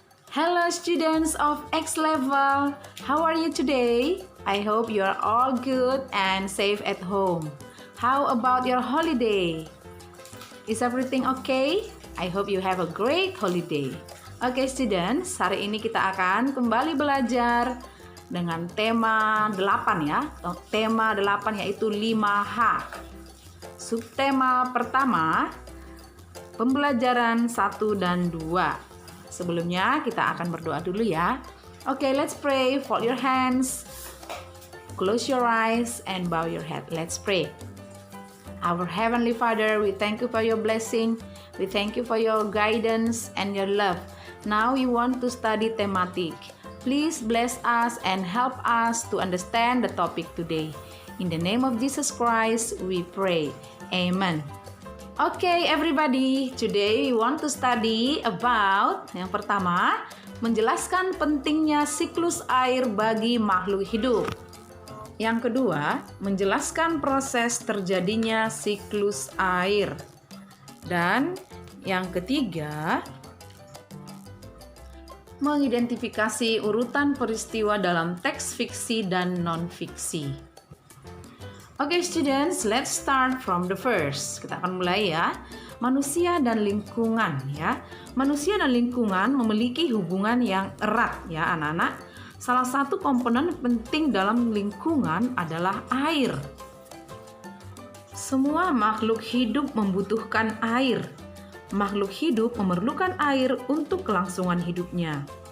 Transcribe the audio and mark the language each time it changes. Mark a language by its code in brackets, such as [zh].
[en] Hello students of X level, how are you today? I hope you are all good and safe at home. How about your holiday? Is everything okay? I hope you have a great holiday. Oke students, [id] hari ini kita akan kembali belajar dengan tema 8 ya. Tema 8 yaitu 5H. Subtema pertama, pembelajaran 1 dan 2. Sebelumnya kita akan berdoa dulu ya. [en] Oke, let's pray. Fold your hands, close your eyes, and bow your head. Let's pray. Our Heavenly Father, we thank you for your blessing. We thank you for your guidance and your love. Now we want to study thematic. Please bless us and help us to understand the topic today. In the name of Jesus Christ, we pray. Amen. Okay, everybody. Today we want to study about [id] yang pertama, menjelaskan pentingnya siklus air bagi makhluk hidup. Yang kedua, menjelaskan proses terjadinya siklus air. Dan yang ketiga, mengidentifikasi urutan peristiwa dalam teks fiksi dan non-fiksi. [en] Oke students, let's start from the first. [id] Kita akan mulai ya. Manusia dan lingkungan ya. Manusia dan lingkungan memiliki hubungan yang erat ya anak-anak. Salah satu komponen penting dalam lingkungan adalah air. Semua makhluk hidup membutuhkan air. Makhluk hidup memerlukan air untuk kelangsungan hidupnya.